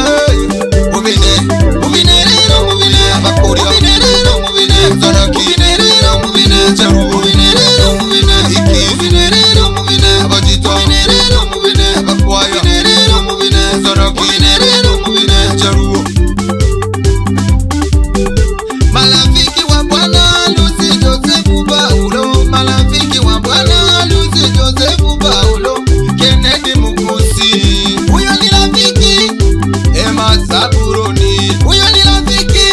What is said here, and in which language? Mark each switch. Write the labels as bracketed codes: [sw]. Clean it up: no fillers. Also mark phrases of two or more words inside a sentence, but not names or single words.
[rn] Mubine, mubine rero mubine. Abakuri mubine rero mubine. Zaraki mubine rero mubine. Jaru mubine rero mubine. Iki mubine rero mubine. Abajito mubine rero mubine. Abakwaya mubine rero mubine. Zaraki mubine rero mubine. [sw] Jaru Marafiki wa Bwana Lucy Joseph Paulo. Marafiki wa Bwana Lucy Joseph Paulo. Kennedy Mukusi, huyo ni rafiki. Emma Zaburoni, huyo ni rafiki.